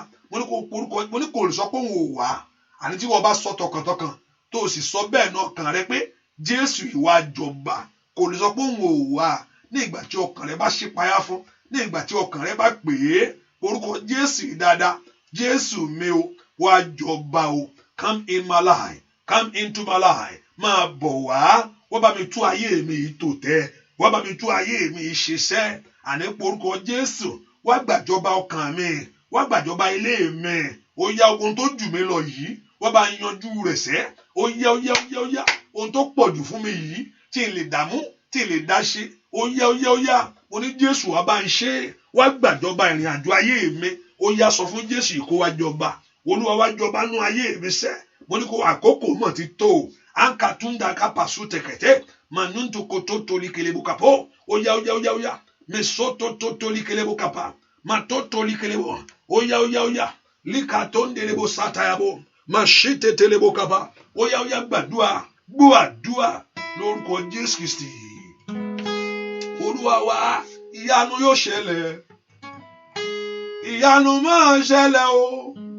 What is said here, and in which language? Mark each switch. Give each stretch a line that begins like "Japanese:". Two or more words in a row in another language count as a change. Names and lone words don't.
Yoruba: Mo ní kó porúkọ mo ní kó lè sọ pé òun ò wá. Àní tí wọ́n bá sọ tọkàntọkàn tó sì sọ bẹ́ẹ̀ náà kàn rẹ pé Jésù yìí wá jọba. Kò lè sọ pé òun ò wá. Ní ìgbà tí ọkàn rẹ bá ṣípayá fún. Ní ìgbà tí ọkàn rẹ bá pè é. Orúkọ Jésù yìí dáadáa. Jésù mi o wá jọba o.
English: Come in my life. Come into my life.
Yoruba: Máa bọ̀ wá. Wọ́n bá mi tú ayé mi yìí tò tẹ́. Wọ́n bá mi tú ayé mi yìí ṣiṣẹ́. Àní porúkọ Jésù. Wá gbàjọba ọkàn mi. Wá gbàjọba ilé mi. Ó yá ohun tó jù mí lọ yìí. Wọ́n bá yanjú rẹ̀ sẹ́. Ó yá. Ohun tó pọ̀ jù fún mi yìí. Tí n lè dààmú. Tí n lè dá ṣe. Ó yá. Mo ní Jésù wá bá ń ṣe. Wá gbàjọba ìrìn àjò ayé mi. Ó yá sọ fún Jésù kó wá jọba. Olúwa wá jọba nú ayé mi sẹ́. Mo ní kó àkókò mọ̀ ti tó. Anka tunda kapasu tekete. Manuntu koto toli kelebo kapo. Ó yá. Mesoto toli kelebo kapa. Matoto li kelebo. Ó yá. Likatondelebo satayabo. Mashite telebo kapa. Ó yá gbàdúà. Gbàdúà lórúkọ Jésù Kristi. Olúwa wa ìyanu yóò ṣẹlẹ̀. Ìyanu máa ṣẹlẹ̀ o.